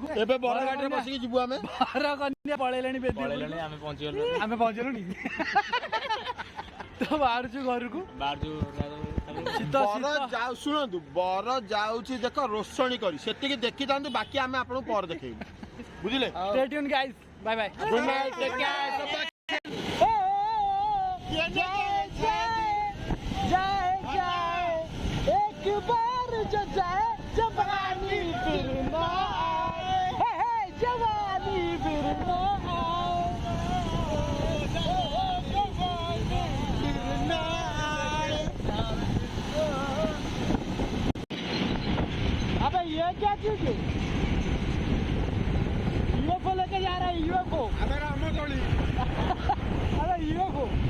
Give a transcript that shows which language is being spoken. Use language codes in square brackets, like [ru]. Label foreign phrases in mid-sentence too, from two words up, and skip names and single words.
[or] ଏବେ ବର ଗାଡ଼ିରେ ବସିକି ଯିବୁ ଆମେ ବର କନ୍ୟା ପଳେଇଲେଣି ଆମେ ପହଞ୍ଚିଗଲୁ ଆମେ ପହଞ୍ଚିଲୁଣି ତ ବାହାରୁଛୁ ଘରକୁ ଶୁଣନ୍ତୁ ବର ଯାଉଛି ଦେଖ ରୋଷଣୀ କରି ସେତିକି ଦେଖିଥାନ୍ତୁ ବାକି ଆମେ ଆପଣଙ୍କୁ ପରେ ଦେଖେଇବୁ ବୁଝିଲେ [en] Stay tuned guys. Bye bye. Good night, take care. [hi] एक बार जो जाए जवानी फिर ना आए जवानी फिर ना अबे ये क्या चीज है यूएफओ लेके जा रहा है यूएफओ अरे यूएफओ